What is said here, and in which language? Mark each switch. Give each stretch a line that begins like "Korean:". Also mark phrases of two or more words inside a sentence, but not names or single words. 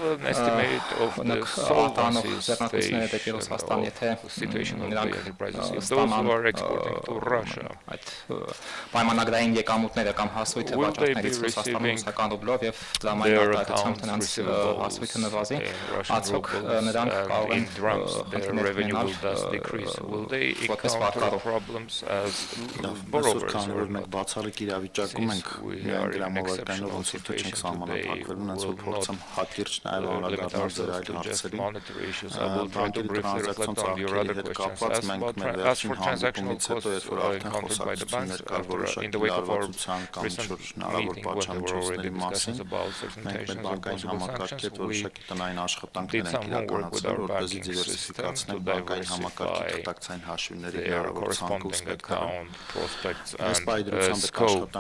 Armenian: արտանող ձեռնարկությունները դեպի Ռուսաստան, եթե նրանք ստանան այդ պայմանագրային եկամուտները կամ հասույթը վաճառքներից Ռուսաստանում ռուսական ռուբլով եւ դրամային արտահայտությամբ նրանց հասույթը նվազի, արդյոք նրանք կարող են որպես վարկառող։ Քանի որ մենք բացառիկ իրավիճակում ենք, միայն դրամավարկայինով ոնց որ չենք սահմանափակվել, ոնց որ փորձեմ հակիրճ նաև անդրադառնալ ձեր այլ հարցերին։ Բանկերի տրանզակցիոն ծախսերի հետ կապված մենք մեր վերջին հանդիպումից
English: costs encountered by the banks in the wake of our recent meeting when there were already discussions about certain tensions or possible sanctions. We did some homework with our banking system to diversify their corresponding account prospects and scope.